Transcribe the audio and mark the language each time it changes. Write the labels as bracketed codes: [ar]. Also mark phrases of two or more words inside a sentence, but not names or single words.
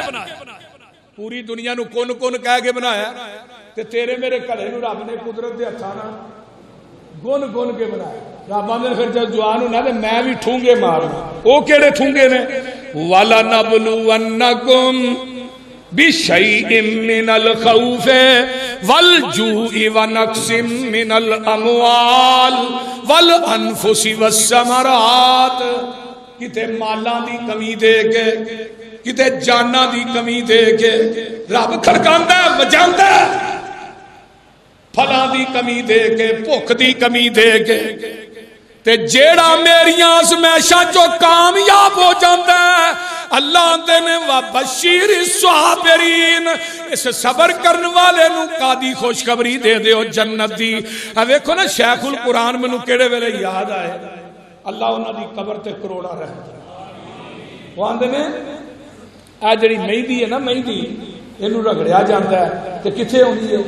[pa] پوری دنیا نو کن کن کہہ کے بنایا تے تیرے میرے کڑے نو رب نے قدرت دے ہتھاں نال گن گن کے بنایا. رب آندے پھر جب جوان ہونا تے میں بھی ٹھونگے مارنا. او کیڑے ٹھونگے نے؟ [ar] وَلَنَبْلُوَنَّكُمْ بِشَيْءٍ مِّنَ الْخَوْفِ وَالْجُوعِ وَنَقْصٍ مِّنَ الْأَمْوَالِ وَالْأَنفُسِ وَالثَّمَرَاتِ. [pa] کتے مالاں دی کمی دے کے کتے جاناں دی کمی دے کے رب کھڑکاندا ہے وجاندا ہے. پھلاں دی کمی دے کے بھوک دی کمی دے کے تے جیڑا میریاں آزمائشاں جو کامیاب ہو جاندا ہے اللہ دے نے [ar] وَبَشِّرِ الصَّابِرِينَ [pa] اس صبر کرنے والے نو قادی خوشخبری دے دیو جنت دی. ویکھو نا شیخ القرآن مینوں کیڑے ویلے یاد آئے اللہ انہاں دی قبر تے کروڑا رحمت. وہ آندے نے اے جڑی مہندی ہے نا مہندی اینوں رگڑیا جاندا ہے تے کتھے ہوندی ہے؟